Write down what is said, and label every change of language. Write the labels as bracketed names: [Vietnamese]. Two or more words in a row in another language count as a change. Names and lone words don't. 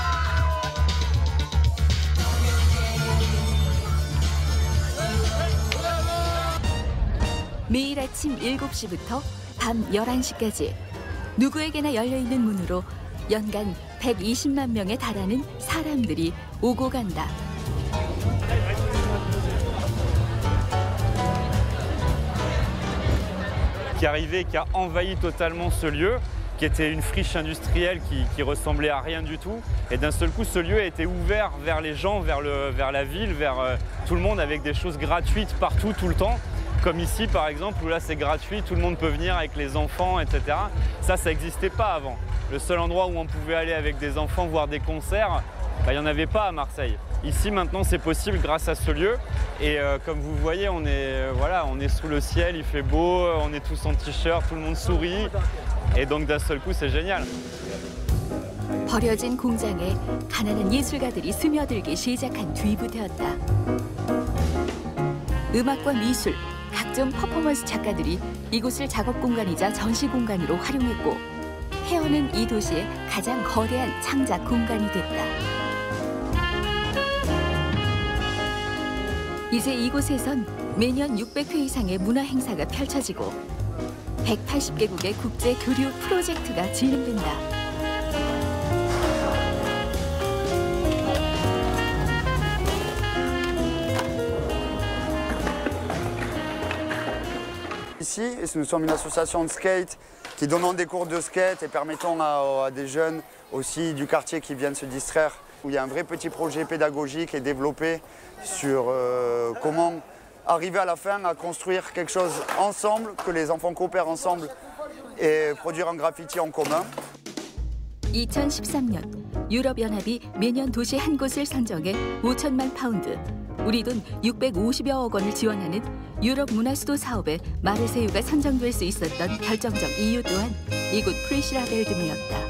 [Korean] 매일 아침 7시부터 밤 11시까지 누구에게나 열려있는 문으로 연간 120만 명에 달하는 사람들이 오고 간다. [French] Qui arrivait, qui a envahi totalement ce lieu, qui était une friche industrielle qui ressemblait à rien du tout. Et d'un seul coup, ce lieu a été ouvert vers les gens, vers la ville, vers tout le monde, avec des choses gratuites partout, tout le temps. Comme ici, par exemple, où là c'est gratuit, tout le monde peut venir avec les enfants, etc. Ça n'existait pas avant. Le seul endroit où on pouvait aller avec des enfants voir des concerts, il n'y en avait pas à Marseille. Ici, maintenant, c'est possible grâce à ce lieu. Et comme vous voyez, on est sous le ciel, il fait beau, on est tous en t-shirt, tout le monde sourit. Et donc, d'un seul coup, c'est génial. [Korean] 버려진 공장에 가난한 예술가들이 스며들기 시작한 뒤부터였다. 음악과 미술, 각종 퍼포먼스 작가들이 이곳을 작업 공간이자 전시 공간으로 활용했고 헤어는 이 도시의 가장 거대한 창작 공간이 됐다. 이제 이곳에선 매년 600회 이상의 문화 행사가 펼쳐지고 180개국의 국제 교류 프로젝트가 진행된다. [French] Ici, nous sommes une association de skate qui donnons des cours de skate et permettons à des jeunes aussi du quartier qui viennent se distraire. Où il y a un vrai petit projet pédagogique et développé sur comment arriver à la fin à construire quelque chose ensemble, que les enfants coopèrent ensemble et produire un graffiti en commun. [Korean] 2013년 유럽연합이 매년 도시 한 곳을 선정해 5천만 파운드, 우리 돈 650여억 원을 지원하는 유럽 문화수도 사업에 마르세유가 선정될 수 있었던 결정적 이유 또한 이곳 프리시라벨드메였다.